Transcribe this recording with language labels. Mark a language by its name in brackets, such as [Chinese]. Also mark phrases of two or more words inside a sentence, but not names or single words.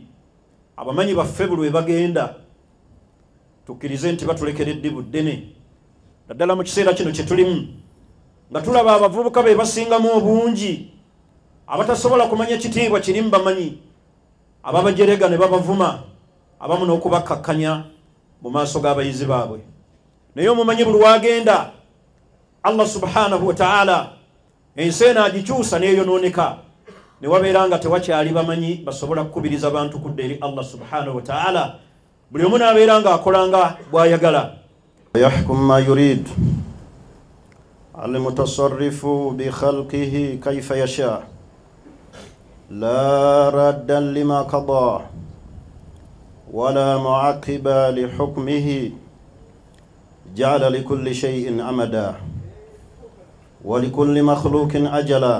[Ganda] Abamanyi baffe buli we bagenda tukkirize nti batulekeredde buddene naddala mu kiseera kino kye tulimu nga tulaba abavubuka be basingamu obungi abatasobola kumanya kitiibwa kiri mu bamanyi ababajerega ne babavuma abamu n'okubakkakkanya mu maaso g'abayizi baabwe. Naye omumanyi buli wagenda Allah [Arabic] سبحانه وتعالى [Ganda] ensi eno agikyusa n'eyonooneka ne wabeera nga tewakyali bamanyi basobola kukubiriza bantu kudda eri Allah [Arabic] سبحانه وتعالى. [Ganda] Buli omu n'abeera nga akolanga bw'ayagala. [Arabic] يحكم ما يريد المتصرف بخلقه كيف يشاء لا راد لما قضى ولا معقب لحكمه جعل لكل شيء أمدا ولكل مخلوق أجلا.